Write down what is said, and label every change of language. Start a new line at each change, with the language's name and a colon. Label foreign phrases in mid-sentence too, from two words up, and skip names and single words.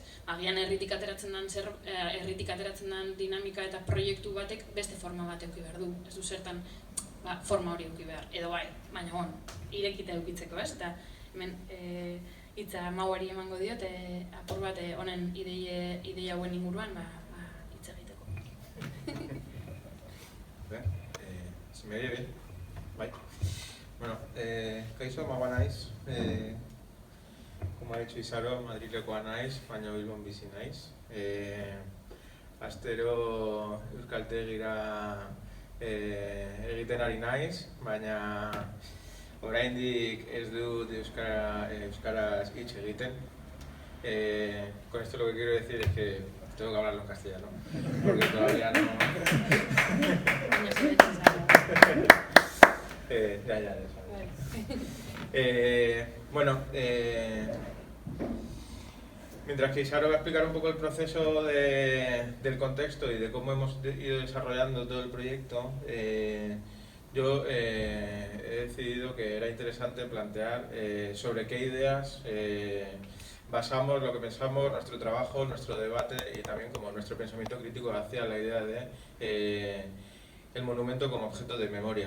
Basque: Agian herritik ateratzen den dinamika eta proiektu batek beste forma bat eduki behar du, ez du zertan forma hori eduki behar, edo bai, baina irekita edukitzeko, ez? Eta hemen hitza Mauari emango diot, apur bat honen ideia hauen inguruan hitz egiteko.
Spanish: ¿Se me oye bien?
Basque: Bai. Bueno, kaixo, Maua naiz.
Spanish: Como ha dicho
Basque: Isaro, Madrilekoa naiz, baina Bilbon bizi naiz. Astero Euskaltegira egiten ari naiz, baina oraindik ez dut euskaraz hitz egiten.
Spanish: Con esto lo que quiero decir es que tengo que hablarlo en castellano, porque todavía no... ya sabes. Bueno, mientras que Isaro va a explicar un poco el proceso del contexto y de cómo hemos ido desarrollando todo el proyecto, yo he decidido que era interesante plantear sobre qué ideas basamos lo que pensamos, nuestro trabajo, nuestro debate y también como nuestro pensamiento crítico hacia la idea de el monumento como objeto de memoria.